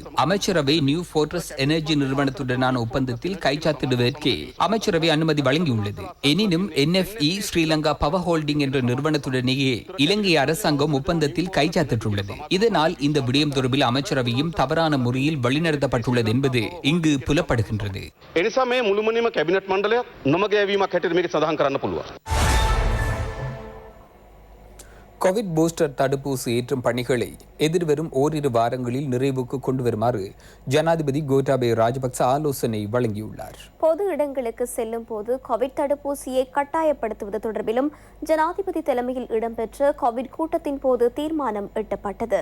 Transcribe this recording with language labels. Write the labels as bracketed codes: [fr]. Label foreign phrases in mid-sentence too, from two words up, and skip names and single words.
[ta] அமைச்சரவை நியூ ஃபோர்ட்ரஸ் எனர்ஜி நிறுவனத்துடனான ஒப்பந்தத்தில் கைச்சாத்திடுவதற்கே அமைச்சரவை அனுமதி வழங்கியுள்ளது. எனினும் NFE ஸ்ரீலங்கா பவர் ஹோல்டிங் என்ற நிறுவனத்துடனேயே இலங்கை அரசாங்கம் ஒப்பந்தத்தில் கைச்சாத்திட்டுள்ளது. இதனால் இந்த விடயம் தொடர்பில் அமைச்சரவையும் தவறான முறையில் வழிநடத்தப்பட்டுள்ளது என்பது இங்கு புலப்படுகின்றது. [si] එනිසා මේ මුළුමනින්ම කැබිනට් මණ්ඩලයක් නොමගෑවීමක් හැටියට මේක සඳහන් කරන්න පුළුවන්. [ta] கோவிட் பூஸ்டர் தடுப்பூசி ஏற்றும் பணிகளை எதிர்வரும் ஓரிரு வாரங்களில் நிறைவுக்கு கொண்டு வருமாறு ஜனாதிபதி கோட்டாபய ராஜபக்ச ஆலோசனை வழங்கியுள்ளார். பொது இடங்களுக்கு செல்லும் போது கோவிட் தடுப்பூசியை கட்டாயப்படுத்துவது தொடர்பிலும் ஜனாதிபதி தலைமையில் இடம்பெற்ற கோவிட் கூட்டத்தின் போது தீர்மானம் எட்டப்பட்டது.